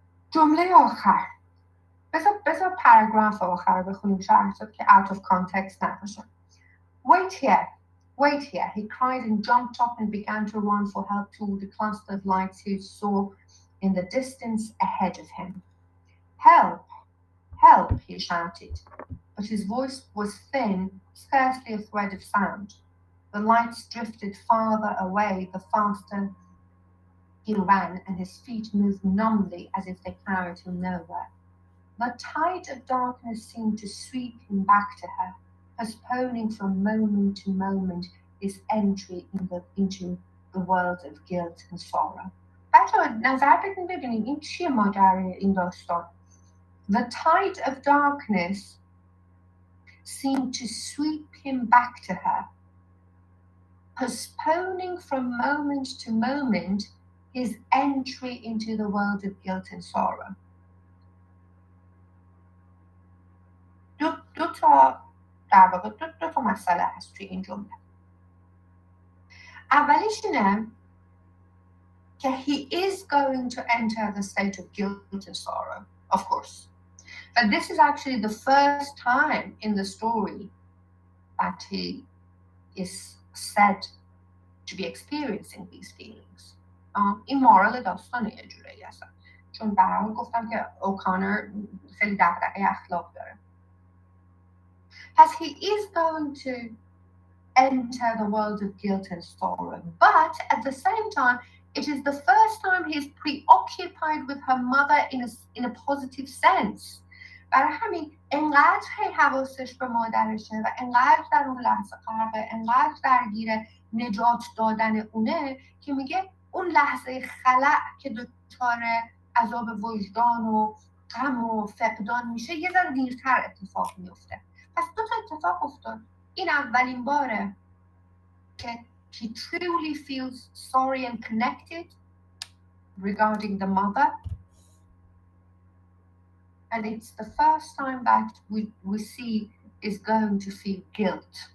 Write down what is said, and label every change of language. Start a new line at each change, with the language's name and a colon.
Persian: جمله آخر بذار پاراگراف آخر بخونیم شاید که
English: out of context
Persian: نباشه.
English: Wait here, he cried and jumped up and began to run for help toward the cluster of lights he saw in the distance ahead of him. Help, help, he shouted, but his voice was thin, scarcely a thread of sound. The lights drifted farther away the faster he ran, and his feet moved numbly as if they carried him nowhere. The tide of darkness seemed to sweep him back to her, postponing from moment to moment his entry into the world of guilt and sorrow.
Persian: بچه‌ها نظر بدین ببینیم این چیه ماجرای این داستان.
English: The tide of darkness seemed to sweep him back to her, postponing from moment to moment his entry into the world of guilt and sorrow.
Persian: دو تا در واقع دو تا مسئله هست توی این جمله. اولیش اینه که
English: he is going to enter the state of guilt and sorrow, of course. But this is actually the first time in the story that he is said to be experiencing these feelings.
Persian: این مورال داستانه یه جورایی هستن، چون به هر حال گفتم که اوکانر خیلی دغدغه اخلاق داره.
English: As he is going to enter the world of guilt and sorrow, but at the same time, it is the first time he is preoccupied with her mother in a positive sense.
Persian: برای همین انقدر حواسش به مادرشه و انقدر در اون لحظه غرقه، انقدر درگیر نجات دادن اونه که میگه اون لحظه خلأ که دچار عذاب وجدان و غم و فقدان میشه یه ذره دیرتر اتفاق میفته. پس دو تا اتفاق افتاد. این اولین باره که
English: he truly feels sorry and connected regarding the mother, and it's the first time that we see is going to feel guilt.